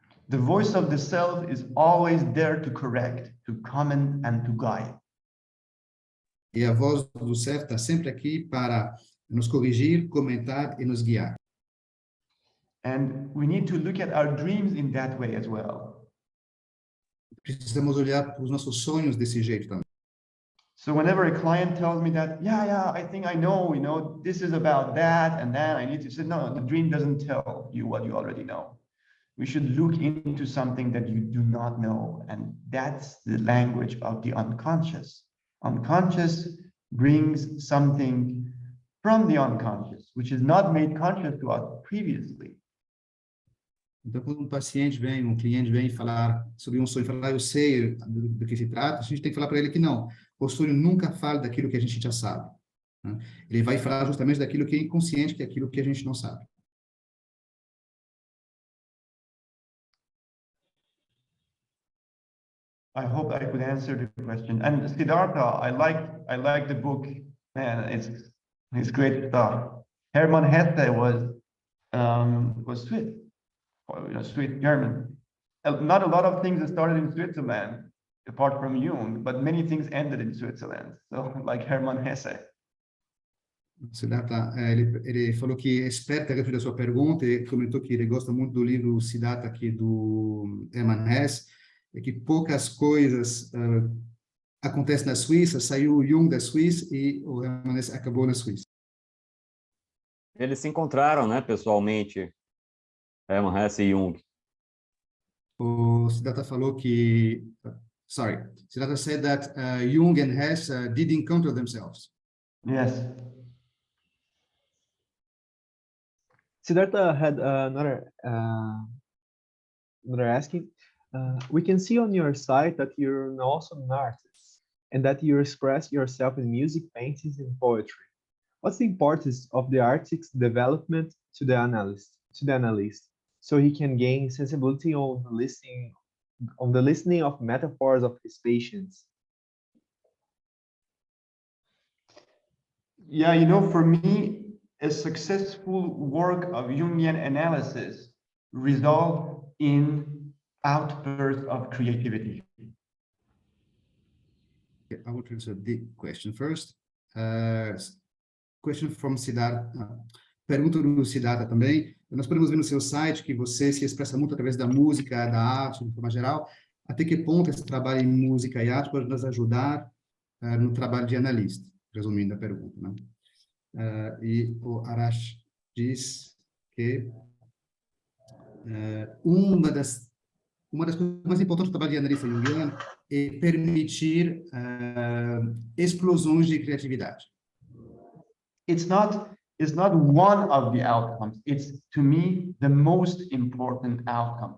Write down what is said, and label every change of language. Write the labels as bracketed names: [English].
[English] The voice of the self is always there to correct, to comment and to guide. [Portuguese] E a voz do self está sempre aqui para nos corrigir, comentar e nos guiar. [English] And we need to look at our dreams in that way as well. [Portuguese] Precisamos olhar para os nossos sonhos desse jeito também. [English] So whenever a client tells me that, yeah, I think I know, this is about that, and then I need to say, no, the dream doesn't tell you what you already know. We should look into something that you do not know, and that's the language of the unconscious. Unconscious brings something from the unconscious, which is not made conscious to us previously. [Portuguese] Então, quando um paciente vem, um cliente vem falar sobre um sonho, falar, eu sei do que se trata, a gente tem que falar para ele que não. O sonho nunca fala daquilo que a gente já sabe, né? Ele vai falar justamente daquilo que é inconsciente, que é aquilo que a gente não sabe. [English] I hope I could answer the question. And Siddhartha, I like the book. Man, it's great stuff. Hermann Hesse was Swiss, Swiss German. Not a lot of things started in Switzerland, apart from Jung, but many things ended in Switzerland. So, like Hermann Hesse. [Portuguese] Siddhartha, ele falou que é esperto a respeito da sua pergunta e comentou que ele gosta muito do livro Siddhartha aqui do Hermann Hesse, é que poucas coisas acontecem na Suíça, saiu o Jung da Suíça e o Hermann Hesse acabou na Suíça. Eles se encontraram, né, pessoalmente, Hermann Hesse e Jung. O Siddhartha falou que, [English] Siddhartha said that Jung and Hesse did encounter themselves. Yes. Siddhartha had another asking. We can see on your site that you're also an artist and that you express yourself in music, paintings, and poetry. What's the importance of the artist's development to the analyst, so he can gain sensibility on listening on the listening of metaphors of his patients? Yeah, you know, for me, a successful work of Jungian analysis results in outbursts of creativity. I will answer the question first. Question from Siddhartha. [Portuguese] Pergunta do Siddhartha também. Nós podemos ver no seu site que você se expressa muito através da música, da arte, de forma geral. Até que ponto esse trabalho em música e arte pode nos ajudar no trabalho de analista? Resumindo a pergunta, né? E o Arash diz que uma das coisas mais importantes do trabalho de analista junguiano é permitir explosões de criatividade. [English] It's not one of the outcomes. It's, to me, the most important outcome.